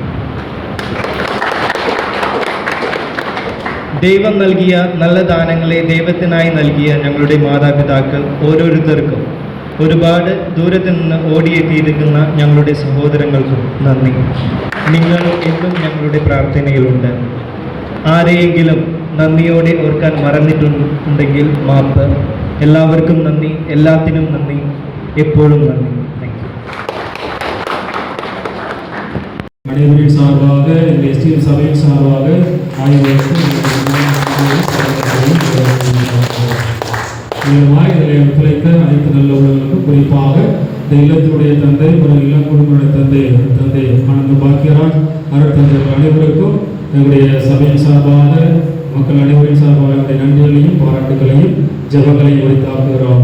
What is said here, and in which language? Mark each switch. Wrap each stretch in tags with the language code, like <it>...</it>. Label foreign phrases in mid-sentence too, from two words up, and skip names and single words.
<ml>ദൈവം നൽകിയ നല്ല ദാനങ്ങളെ ദൈവത്തിനായി നൽകിയ ഞങ്ങളുടെ മാതാപിതാക്കൾ ഓരോരുത്തർക്കും, ഒരുപാട് ദൂരത്ത് നിന്ന് ഓടിയെത്തിയിരിക്കുന്ന ഞങ്ങളുടെ സഹോദരങ്ങൾക്കും നന്ദി. നിങ്ങൾ എന്നും ഞങ്ങളുടെ പ്രാർത്ഥനയിലുണ്ട്. ആരെയെങ്കിലും നന്ദിയോടെ ഓർക്കാൻ മറന്നിട്ടുണ്ടെങ്കിൽ മാപ്പ്. എല്ലാവർക്കും നന്ദി, എല്ലാത്തിനും നന്ദി, എപ്പോഴും നന്ദി.</ml> <ta>அனைவரின் சார்பாக இந்த எஸ்டிஎம் சபையின் சார்பாக ஆய்வுகளுக்கும் இதில் ஒத்துழைத்த அனைத்து நல்ல உள்ளவர்களுக்கும், குறிப்பாக இந்த இல்லத்தினுடைய தந்தை மற்றும் இல்லம் குடும்பங்களுடைய தந்தை ஆனந்த பாக்கியராஜ் அருட்தந்தைகள் அனைவருக்கும் எங்களுடைய சபையின் சார்பாக, மக்கள் அனைவரின் சார்பாக என்னுடைய நன்றிகளையும் பாராட்டுகளையும் ஜெபங்களையும் உரித்தாக்குகிறோம்.</ta>